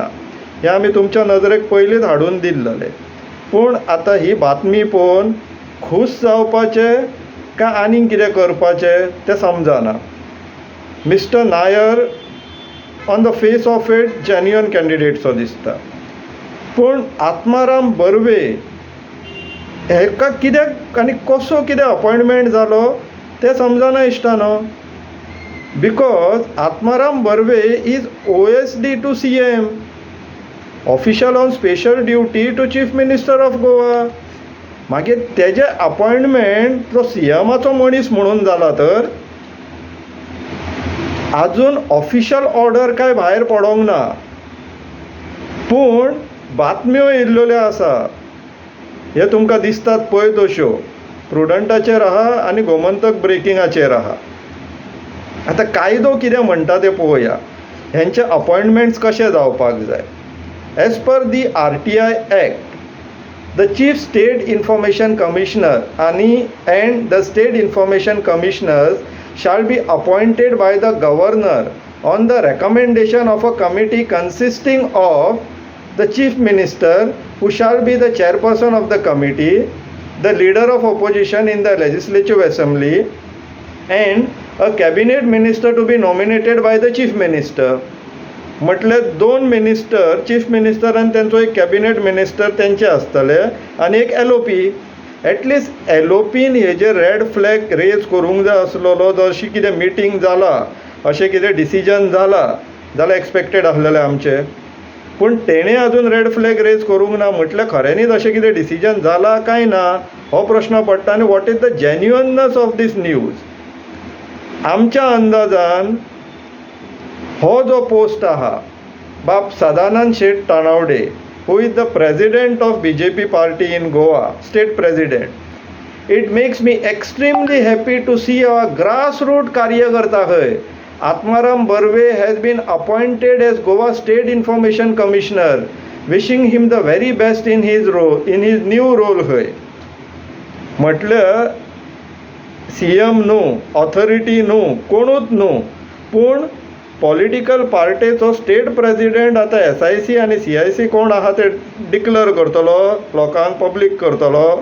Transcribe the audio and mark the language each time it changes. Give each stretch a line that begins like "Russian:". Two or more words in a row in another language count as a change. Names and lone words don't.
Konkani: हें आमी तुमच्या नदरेक पयलींच हाडून दिल्लें. पूण आतां ही बातमी पळोवन खूश जावपाचें काय आनीक कितें करपाचें तें समजना.
English: Mister Nair on the face of it genuine candidate
Konkani: सो दिसता. पूण आत्माराम बर्वे हेका कित्याक आनी कसो कितें अपॉयंटमेंट जालो तें समजना इश्टानो.
English: Because Atmaram Barve is OSD to CM, official on special duty to Chief Minister of Goa.
Konkani: मागीर तेजे अपॉयंटमेंट तो CMचो मनीस म्हणून जाला तर आजून
English: official order
Konkani: काय भायर पडोंक ना. पूण बातम्यो येयल्ल्यो आसा, हे तुमकां दिसतात पळय तश्यो, प्रुडंटाचेर आहा आनी गोमंतक ब्रेकिंगाचेर आहा. आतां कायदो कितें म्हणटा तें पळोवया. हेंचे अपॉयंटमेंट्स कशे जावपाक जाय.
English: as per the RTI Act, the Chief State Information Commissioner and the state information commissioners shall be appointed by the governor on the recommendation of a committee consisting of the chief minister, who shall be the chairperson of the committee, the leader of opposition in the legislative assembly, and a cabinet minister to be nominated by the chief minister.
Konkani: म्हटल्यार दोन मिनिस्टर,
English: Chief Minister
Konkani: आनी तेंचो एक
English: cabinet minister
Konkani: तेंचे आसतले आनी एक LOP. एटलिस्ट LOPन हेजेर
English: red flag raise
Konkani: करूंक जाय आसलेलो. जशी कितें मिटींग जाला, अशें कितें डिसिजन जाला जाल्यार एक्सपेक्टेड आसलेलें आमचें. पूण तेणें आजून
English: red flag raise
Konkani: करूंक ना. म्हटल्यार खऱ्यांनीच अशें कितें डिसिजन जाला काय ना हो प्रश्न पडटा.
English: आनी what is the genuineness of this news.
Konkani: आमच्या अंदाजान हो जो पोस्ट आहा
English: बाब सदानंद शेट तानावडे, who is the president of BJP party in Goa, state president. it makes me extremely happy to see a grass root कार्यकर्ता खंय. Atmaram Barve has been appointed as Goa State Information Commissioner. wishing him the very best in his new role खंय.
Konkani: म्हटल्यार CM न्हू, ऑथॉरिटी न्हू, कोणूच न्हू, पूण पॉलिटिकल पार्टेचो
English: state president
Konkani: आतां SIC आनी CIC कोण आहा ते डिक्लेअर करतलो, लोकांक पब्लीक करतलो.